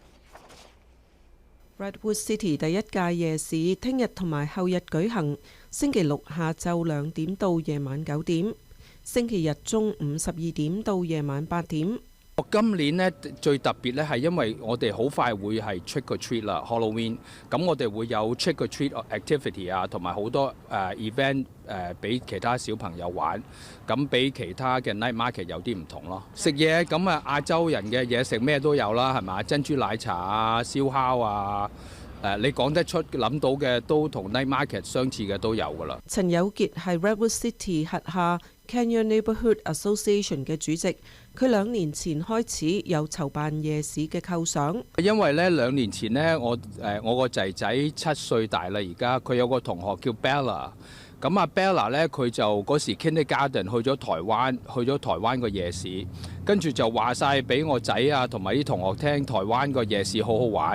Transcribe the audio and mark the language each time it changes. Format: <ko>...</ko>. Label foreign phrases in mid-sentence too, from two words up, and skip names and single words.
<yue>Redwood City 第一屆夜市聽日同埋後日舉行，星期六下晝2點到夜晚9點，星期日中午12點到夜晚8點。今年呢最特別咧係因為我哋好快會係</yue> <en>trick or treat</en> <yue>啦 Halloween， 咁我哋會有</yue> <en>trick or treat activity</en> <yue>啊，同埋好多event 俾其他小朋友玩，咁比其他嘅</yue> <en>night market</en> <yue>有啲唔同咯。食嘢咁啊，亞洲人嘅嘢食咩都有啦，係咪？珍珠奶茶啊、燒烤啊。你講得出諗到嘅都同</yue> <en>night market</en> <yue>相似嘅都有㗎啦。陳友傑係 Redwood City 轄下 Kenya Neighbourhood Association 嘅主席，佢2年前開始有籌辦夜市嘅構想。因為呢2年前呢，我個仔仔7歲大啦，而家佢有個同學叫 Bella， 咁啊 Bella 呢，佢就嗰時 Kindergarten 去咗台灣個夜市，跟住就話晒俾我仔啊同埋啲同學聽，台灣個夜市好好玩。</yue>